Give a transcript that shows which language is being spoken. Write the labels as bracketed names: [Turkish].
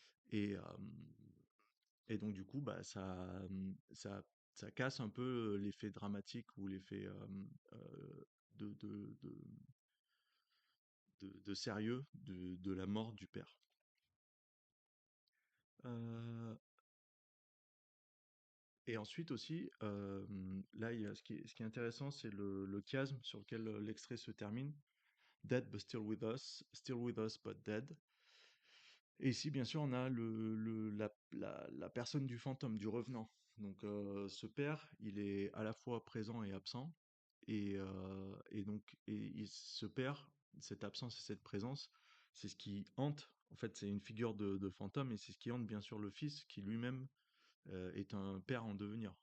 [French] Et, et donc du coup, bah, ça casse un peu l'effet dramatique ou l'effet de, de, de, de sérieux de la mort du père. Euh, et ensuite aussi, là, ce qui est intéressant, c'est le chiasme sur lequel l'extrait se termine. [English] Dead but still with us but dead. [French] Et ici, bien sûr, on a la personne du fantôme, du revenant. Donc, ce père, il est à la fois présent et absent. Et donc, ce père, cette absence et cette présence, c'est ce qui hante. En fait, c'est une figure de fantôme, et c'est ce qui hante, bien sûr, le fils, qui lui-même est un père en devenir.